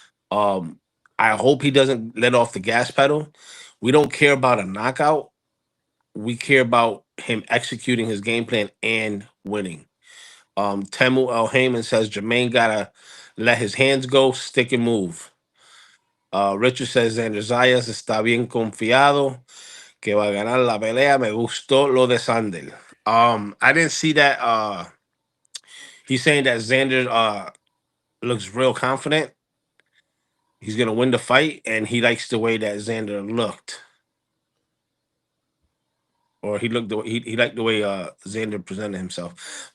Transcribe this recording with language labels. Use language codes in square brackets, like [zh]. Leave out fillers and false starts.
[en] Um, I hope he doesn't let off the gas pedal. We don't care about a knockout. We care about him executing his game plan and winning. Temu El Heyman says Jermaine gotta let his hands go, stick and move. [es] Richard says Xander Zayas está bien confiado que va a ganar la pelea. Me gustó lo de Sander. I didn't see that. [en] He's saying that Xander looks real confident. He's gonna win the fight, and he likes the way that Xander looked, or he liked the way Xander presented himself.